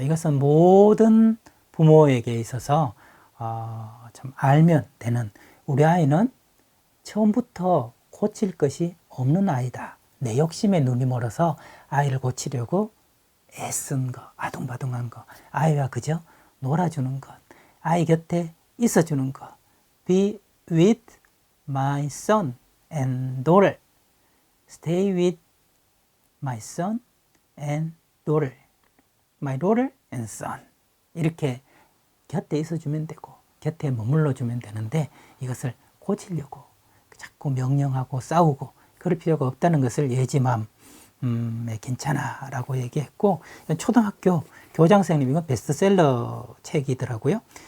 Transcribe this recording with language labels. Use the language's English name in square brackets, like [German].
[Korean] 이것은 모든 부모에게 있어서 참 알면 되는 우리 아이는 처음부터 고칠 것이 없는 아이다. 내 욕심에 눈이 멀어서 아이를 고치려고 애쓴 거, 아둥바둥한 거, 아이와 그저 놀아주는 것, 아이 곁에 있어주는 것. [English] Be with my son and daughter. Stay with my son and daughter. My daughter and son. [Korean] 이렇게 곁에 있어주면 되고 곁에 머물러주면 되는데 이것을 고치려고 자꾸 명령하고 싸우고 그럴 필요가 없다는 것을 예지맘 괜찮아 라고 얘기했고 초등학교 교장선생님 이건 베스트셀러 책이더라고요.